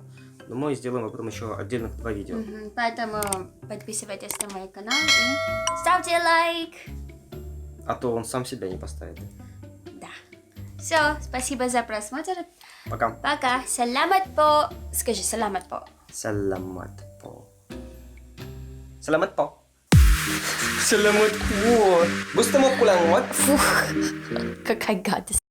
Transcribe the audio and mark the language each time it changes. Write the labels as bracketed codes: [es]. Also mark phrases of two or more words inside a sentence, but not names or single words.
[ru] Но мы сделаем об этом еще отдельных 2 видео. Поэтому подписывайтесь на мой канал и ставьте лайк. А то он сам себя не поставит. Да. Все, спасибо за просмотр. Пока. Пока. [tl] Salamat po. [ru] Скажи [tl] salamat po. Salamat po. Salamat po. Salamat po. Gusto mo pulang what? [ru] Какая гадость.